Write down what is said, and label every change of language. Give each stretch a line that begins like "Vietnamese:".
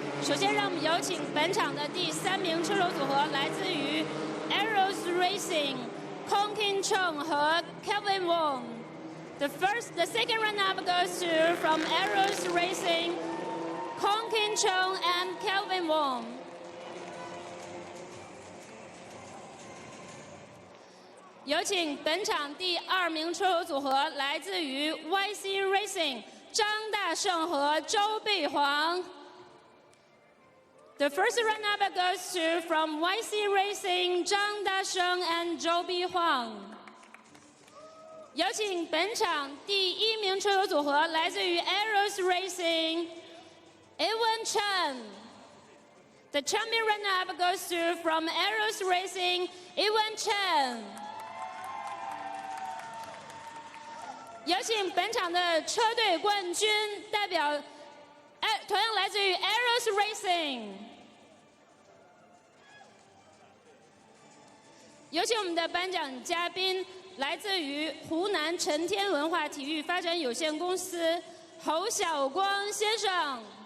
Chinese: 首先，让我们有请本场的第3名车手组合，来自于 Aeros Racing, Kong Kin Chong 和 Kelvin Wong。
English: The second run-up goes to from Aeros Racing, Kong Kin Chong and Kelvin Wong.
Chinese: 有请本场第2名车手组合，来自于 YC Racing 张大胜和周碧煌。
English: The first run-up goes to from YC Racing, 张大胜 and 周碧煌。
Chinese: 有请本场第1名车手组合，来自于 Aeros Racing, Ewan Chen。
English: The champion run-up goes to from Aeros Racing, Ewan Chen。
Chinese: 有请本场的车队冠军代表，同样来自于 Aeros Racing。有请我们的颁奖嘉宾。来自于湖南晨天文化体育发展有限公司侯晓光先生。